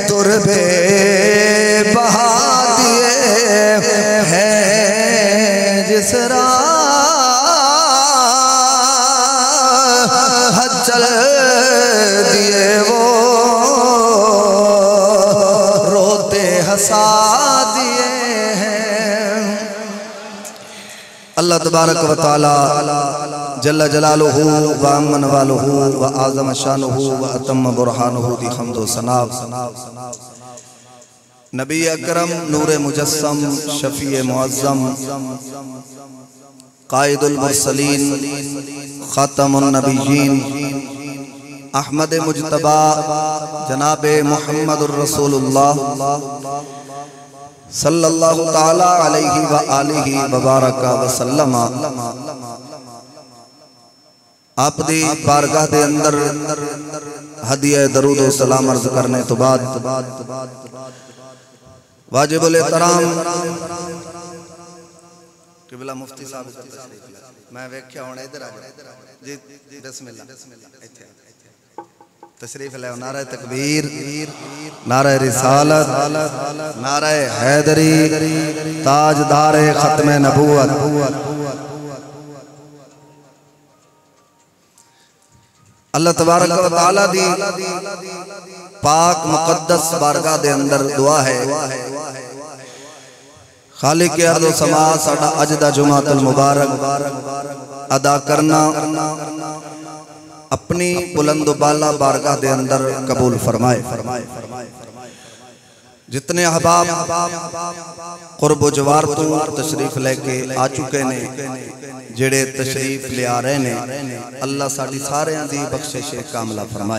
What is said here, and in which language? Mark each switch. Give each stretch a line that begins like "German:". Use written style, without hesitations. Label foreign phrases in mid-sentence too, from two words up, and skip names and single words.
Urdu: تربے بہا دیے ہیں. جس راہ چل دیے وہ روتے ہنسا دیے ہیں.
Arabic: الله تبارك وتعالى جل جلاله وعم نواله وأعظم شأنه وأتم برهانه
Punjabi: دی حمد و ثنا.
Urdu: نبیِ اکرم نورِ مجسم شفیعِ معظم قائد المرسلین خاتم النبیین احمد مجتبیٰ جنابِ
Arabic: محمد رسول الله صلى الله تعالى عليه وآله وبارك وسلم
Punjabi: آپ دی بارگاہ دے اندر ہدیہ درود و سلام عرض کرنے توں بعد واجب الاحترام قبلہ مفتی صاحب میں ویکھیا ہن ادھر آ جی بسم اللہ تشریف لے.
Urdu: نعرۂ تکبیر، نعرۂ رسالت، نعرۂ حیدری، تاجدارِ ختمِ نبوت.
Punjabi: اللہ تبارک و تعالیٰ دی پاک مقدس بارگاہ دے اندر دعا ہے خالقِ ارض و سما ساڈا اج دا جمعۃ المبارک ادا کرنا اپنی بلند بالا بارگاہ دے اندر قبول فرمائے. جتنے احباب قرب و جوار توں تشریف لے کے آ چکے نے جیہڑے تشریف لے آ رہے نے اللہ ساڈی ساریاں دی بخشش کاملہ فرمائے.